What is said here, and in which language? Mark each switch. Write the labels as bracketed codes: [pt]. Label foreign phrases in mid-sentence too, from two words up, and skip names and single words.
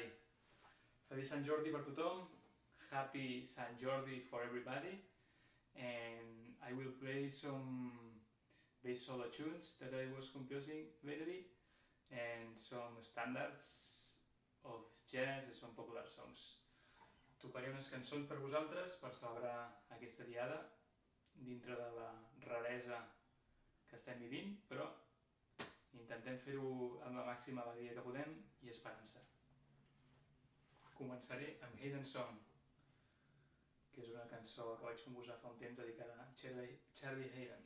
[ca] Feliç Sant Jordi per tothom. [en] Happy Sant Jordi for everybody. And I will play some bass solo tunes that I was composing lately and some standards of jazz and some popular songs. [ca] Tocaré unes cançons per vosaltres per celebrar aquesta diada dintre de la raresa que estem vivint, però intentem fer-ho amb la màxima alegria que podem i esperança. Començaré amb Hayden Song, que és una cançó que vaig composar fa un temps dedicada a Charlie Hayden.